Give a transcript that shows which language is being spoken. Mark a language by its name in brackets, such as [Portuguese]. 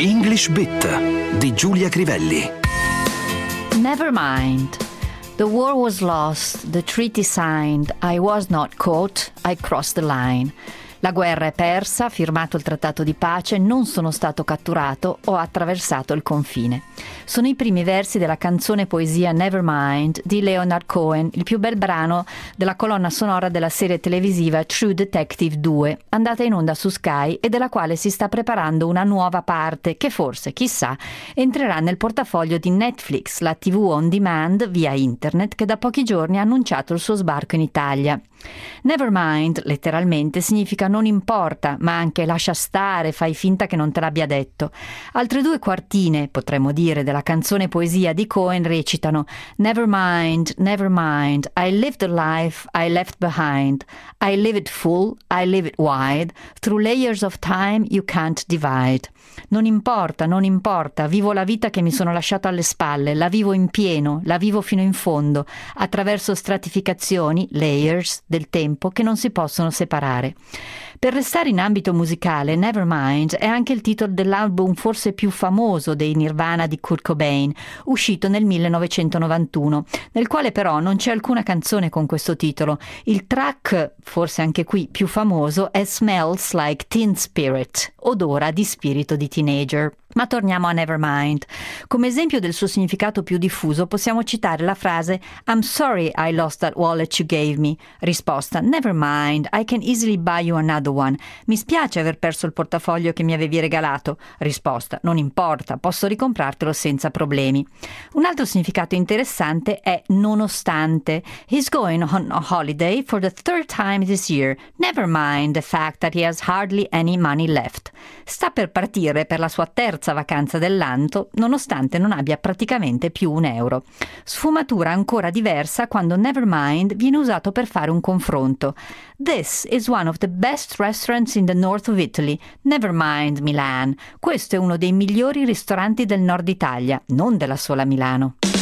[Italian] Flash Bit di Giulia Crivelli. [English] Never mind. The war was lost, the treaty signed, I was not caught, I crossed the line. [Italian] La guerra è persa, firmato il trattato di pace, non sono stato catturato, ho attraversato il confine. Sono i primi versi della canzone poesia Nevermind di Leonard Cohen, il più bel brano della colonna sonora della serie televisiva True Detective 2, andata in onda su Sky e della quale si sta preparando una nuova parte che forse, chissà, entrerà nel portafoglio di Netflix, la TV on demand via internet che da pochi giorni ha annunciato il suo sbarco in Italia. Nevermind, letteralmente, significa non importa, ma anche lascia stare, fai finta che non te l'abbia detto. Altre due quartine, potremmo dire, della canzone poesia di Cohen recitano: [English] Never mind, never mind, I lived a life I left behind. I live it full, I live it wide, through layers of time you can't divide. [Italian] Non importa, non importa, vivo la vita che mi sono lasciato alle spalle, la vivo in pieno, la vivo fino in fondo, attraverso stratificazioni, layers, del tempo che non si possono separare. Per restare in ambito musicale, Nevermind è anche il titolo dell'album forse più famoso dei Nirvana di Kurt Cobain, uscito nel 1991, nel quale però non c'è alcuna canzone con questo titolo. Il track, forse anche qui più famoso, è Smells Like Teen Spirit, odora di spirito di teenager. Ma torniamo a Nevermind. Come esempio del suo significato più diffuso possiamo citare la frase [English] I'm sorry I lost that wallet you gave me. Risposta: Never mind, I can easily buy you another one. [Italian] Mi spiace aver perso il portafoglio che mi avevi regalato. Risposta: Non importa, posso ricomprartelo senza problemi. Un altro significato interessante è nonostante. [English] He's going on a holiday for the third time this year. Never mind the fact that he has hardly any money left. [Italian] Sta per partire per la sua terza vacanza dell'anno, nonostante non abbia praticamente più un euro. Sfumatura ancora diversa quando Nevermind viene usato per fare un confronto. [English] This is one of the best restaurants in the north of Italy. Never mind Milan. [Italian] Questo è uno dei migliori ristoranti del nord Italia, non della sola Milano.